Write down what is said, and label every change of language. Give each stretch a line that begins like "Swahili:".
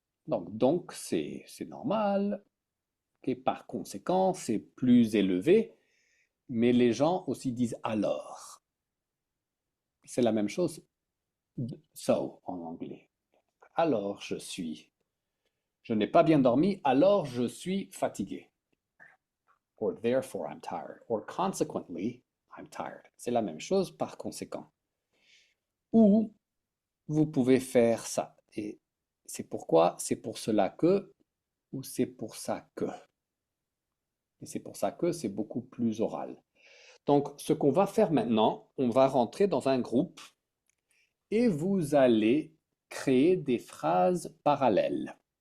French: Donc c'est normal. Et par conséquent, c'est plus élevé. Mais les gens aussi disent alors. C'est la même chose. So en anglais. Alors je n'ai pas bien dormi, alors je suis fatigué.
English: Or therefore I'm tired. Or consequently I'm tired.
French: C'est la même chose par conséquent. Ou vous pouvez faire ça. Et c'est pourquoi, c'est pour cela que, ou c'est pour ça que. Et c'est pour ça que c'est beaucoup plus oral. Donc, ce qu'on va faire maintenant, on va rentrer dans un groupe et vous allez créer des phrases parallèles.